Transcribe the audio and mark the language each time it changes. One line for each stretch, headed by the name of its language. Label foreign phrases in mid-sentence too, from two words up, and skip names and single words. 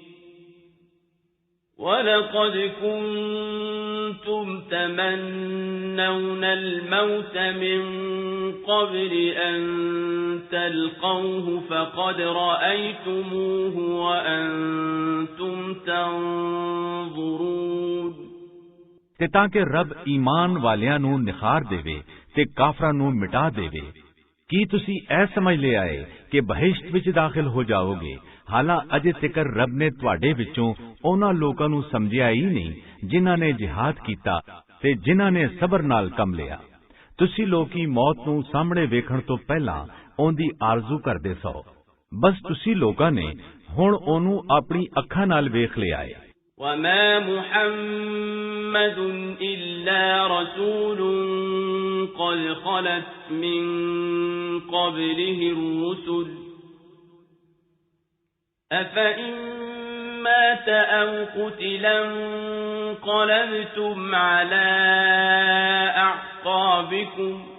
Arabic: وَلَقَدْ كُنْتُمْ تَمَنَّوْنَ الْمَوْتَ مِنْ قَبْلِ أَنْ تَلْقَوْهُ فَقَدْ رَأَيْتُمُوهُ وَأَنْتُمْ تَنْظُرُونَ
Punjabi: ਤੇ ਤਾਂ ਕਿ ਰੱਬ ਈਮਾਨ ਵਾਲਿਆਂ ਨੂੰ ਨਿਖਾਰ ਦੇਵੇ ਤੇ ਕਾਫਰਾਂ ਨੂੰ ਮਿਟਾ ਦੇਵੇ। ਕੀ ਤੁਸੀਂ ਇਹ ਸਮਝ ਲਿਆ ਹੈ ਕਿ ਬਹਿਸ਼ਤ ਵਿੱਚ ਦਾਖਲ ਹੋ ਜਾਓਗੇ? ਹਾਲਾਂ ਅਜੇ ਤੱਕਰ ਰੱਬ ਨੇ ਤੁਹਾਡੇ ਵਿੱਚੋਂ ਉਹਨਾਂ ਲੋਕਾਂ ਨੂੰ ਸਮਝਿਆ ਹੀ ਨਹੀਂ ਜਿਨ੍ਹਾਂ ਨੇ ਜਿਹਾਦ ਕੀਤਾ ਤੇ ਜਿਨ੍ਹਾਂ ਨੇ ਸਬਰ ਨਾਲ ਕੰਮ ਲਿਆ। ਤੁਸੀਂ ਲੋਕੀ ਮੌਤ ਨੂੰ ਸਾਹਮਣੇ ਵੇਖਣ ਤੋਂ ਪਹਿਲਾਂ ਉਹਦੀ ਆਰਜ਼ੂ ਕਰਦੇ ਸੋ, ਬਸ ਤੁਸੀਂ ਲੋਕਾਂ ਨੇ ਹੁਣ ਉਹਨੂੰ ਆਪਣੀ ਅੱਖਾਂ ਨਾਲ ਵੇਖ ਲਿਆ ਹੈ।
Arabic: وَمَا مُحَمَّدٌ إِلَّا رَسُولٌ قَدْ خَلَتْ مِن قَبْلِهِ الرُّسُلُ أَفَإِن مَّاتَ أَوْ قُتِلَ انقَلَبْتُمْ عَلَى أَعْقَابِكُمْ